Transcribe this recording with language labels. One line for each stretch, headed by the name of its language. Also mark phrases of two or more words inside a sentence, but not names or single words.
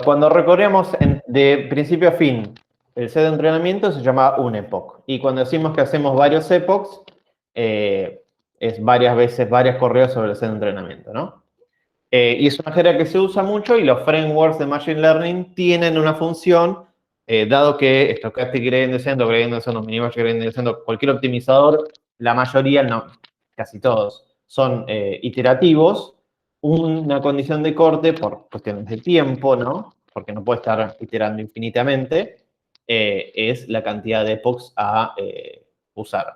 Spanish: Cuando recorremos de principio a fin el set de entrenamiento se llama un epoch. Y cuando decimos que hacemos varios epochs, es varias veces, varias corridas sobre el set de entrenamiento, ¿no? Y es una jerga que se usa mucho y los frameworks de
English: Machine Learning
Spanish: tienen una función, dado que
English: Stochastic Gradient Descent
Spanish: o
English: Gradient Descent
Spanish: o
English: Minibatch Gradient Descent
Spanish: o cualquier optimizador, la mayoría, no, casi todos, son iterativos. Una condición de corte por cuestiones de tiempo, ¿no? Porque no puede estar iterando infinitamente, es la cantidad de epochs a usar.